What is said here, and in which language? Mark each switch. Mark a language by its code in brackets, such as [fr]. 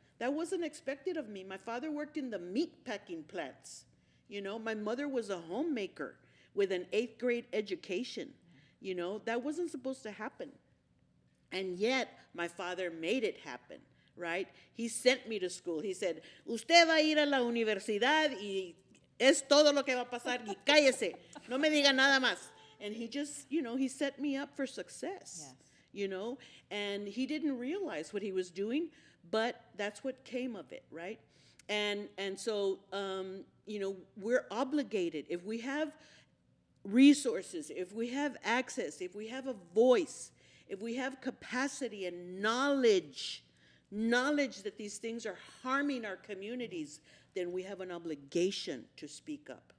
[en] That wasn't expected of me. My father worked in the meat packing plants. My mother was a homemaker with an 8th grade education. That wasn't supposed to happen. And yet, my father made it happen, right? He sent me to school. [es] He said, usted va a ir a la universidad y es todo lo que va a pasar y cállese. No me diga nada más. [en] And he just, he set me up for success, and he didn't realize what he was doing, but that's what came of it, right? And so, we're obligated. If we have resources, if we have access, if we have a voice, if we have capacity and knowledge that these things are harming our communities, then we have an obligation to speak up.